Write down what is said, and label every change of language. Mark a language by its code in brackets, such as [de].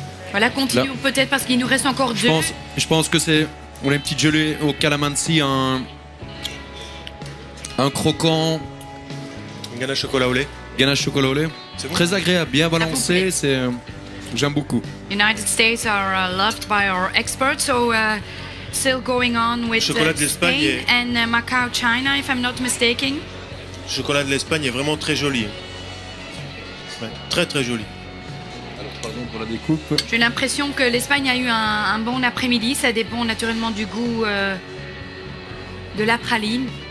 [fr] Voilà, continuons peut-être parce qu'il nous reste encore 2. Je pense que c'est... On a une petite gelée au calamansi, un croquant. Une ganache chocolat au lait. Ganache chocolat au lait. Bon. Très agréable, bien balancé. J'aime beaucoup. [en] United States are loved by our experts, so still going on with Spain and Macau, China, if I'm not mistaken. [fr] Le chocolat de l'Espagne est vraiment très joli. Ouais, très très joli. Alors, pardon pour la découpe. J'ai l'impression que l'Espagne a eu un bon après-midi. Ça dépend naturellement du goût de la praline.